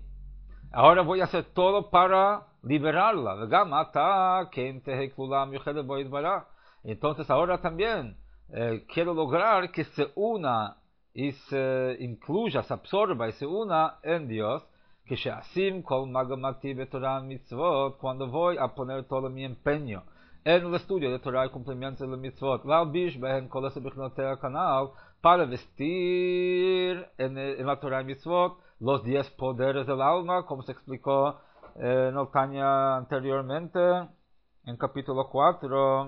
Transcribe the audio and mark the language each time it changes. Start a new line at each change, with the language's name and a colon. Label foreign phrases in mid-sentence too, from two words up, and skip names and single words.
Spanish: Ahora voy a hacer todo para liberarla. Entonces ahora también quiero lograr que se una y se incluya, se absorba y se una en Dios, que
Hebrew: שאשים כל מגמתי בתורה מצוות,
Spanish: cuando voy a poner todo mi empeño en el estudio de Torah y cumplimiento de la mitzvot, para vestir en la Torah y mitzvot los 10 poderes del alma, como se explicó en el Tanya anteriormente, en capítulo 4.